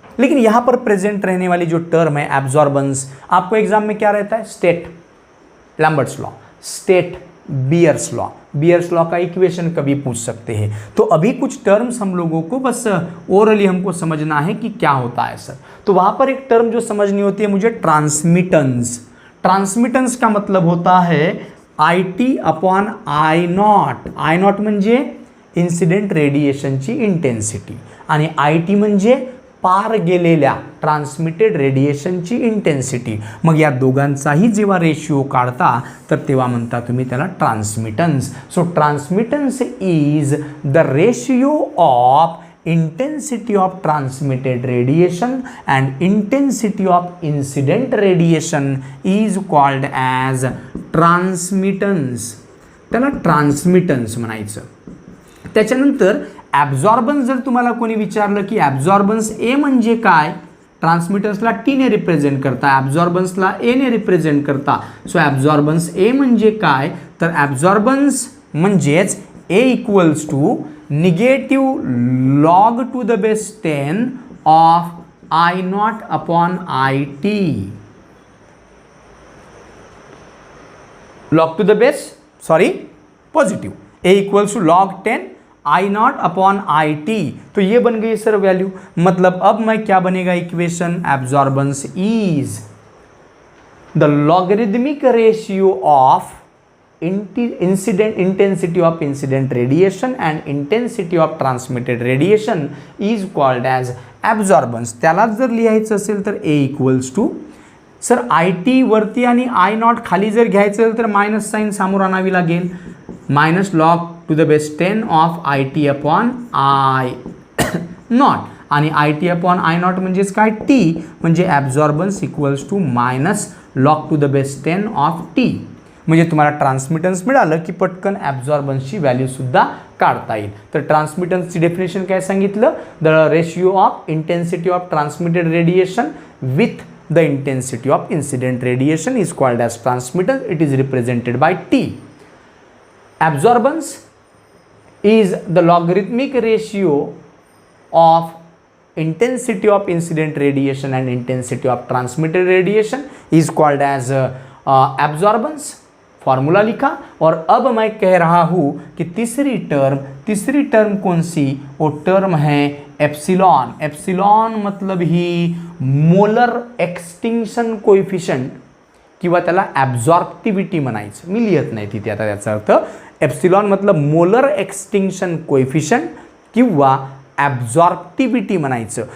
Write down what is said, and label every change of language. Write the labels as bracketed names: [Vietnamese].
[Hindi] लेकिन यहाँ पर प्रेजेंट रहने वाली जो टर्म है एब्जॉर्बेंस, आपको एग्जाम में क्या रहता है, state Lambert's law, state bears law, bears law का इक्वेशन कभी पूछ सकते हैं। तो अभी कुछ टर्म्स हम लोगों को बस ओरली हमको समझना है कि क्या होता है सर। तो वहाँ पर एक टर्म जो समझनी होती है मुझे, ट्रांसमिटेंस। ट्रांसमिटेंस का मतलब होता है IT/I0। [Marathi] I0 म्हणजे इन्सिडेंट रेडिएशनची इंटेन्सिटी आणि IT म्हणजे पार गेलेल्या ट्रान्समिटेड रेडिएशनची इंटेन्सिटी। मग या दोघांचाही जेव्हा रेशिओ काढता तर तेव्हा म्हणता तुम्ही त्याला ट्रान्समिटन्स। [English] So transmittance is the ratio of intensity of transmitted radiation and intensity of incident radiation is called as transmittance। [Marathi] त्याला ट्रान्समिटन्स म्हणायचं. त्याच्यानंतर ॲब्झॉर्बन्स जर तुम्हाला कोणी विचारलं की ॲब्झॉर्बन्स ए म्हणजे काय, ट्रान्समिटन्सला टीने रिप्रेझेंट करता, ॲब्झॉर्बन्सला एने रिप्रेझेंट करता. सो ॲब्झॉर्बन्स ए म्हणजे काय, तर ॲब्झॉर्बन्स म्हणजेच ए equals to negative log to the base 10 of I not upon I T. [English] Log to the base positive, A equals to log 10 I not upon I T. [Hindi] तो ये बन गई सर वैल्यू. मतलब अब मैं क्या बनेगा equation, [English] Absorbance is the logarithmic ratio of incident intensity of incident radiation and intensity of transmitted radiation is called as absorbance. [Marathi] त्यालाच जर लिहायचं असेल तर ए equals to sir I T वरती आणि आय नॉट खाली जर घ्यायचं असेल तर मायनस साईन समोर आणावी लागेल. [English] Minus log to the base 10 of I T upon I not, आणि I T upon I not म्हणजेच काय, T, म्हणजे absorbance equals to minus log to the base 10 of T. [Marathi] म्हणजे तुम्हाला ट्रान्समिटन्स मिळालं की पटकन ॲब्झॉर्बन्सची व्हॅल्यूसुद्धा काढता येईल. तर ट्रान्समिटन्सची डेफिनेशन काय सांगितलं, [English] The ratio of intensity of transmitted radiation with the intensity of incident radiation is called as transmittance. It is represented by T. Absorbance is the logarithmic ratio of intensity of incident radiation and intensity of transmitted radiation is called as absorbance. [Hindi] Formula लिखा. और अब मैं कह रहा हूँ कि तीसरी term कौन सी, वो टर्म है एप्सिलॉन. [Marathi] एप्सिलॉन मतलब ही मोलर एक्सटिंक्शन कोएफिशिएंट किंवा त्याला ॲब्झॉर्प्टिव्हिटी म्हणायचं. मी लिहित नाही तिथे आता त्याचा अर्थ. एप्सिलॉन मतलब मोलर एक्सटिंक्शन कोएफिशिएंट किंवा ॲब्झॉर्प्टिव्हिटी म्हणायचं.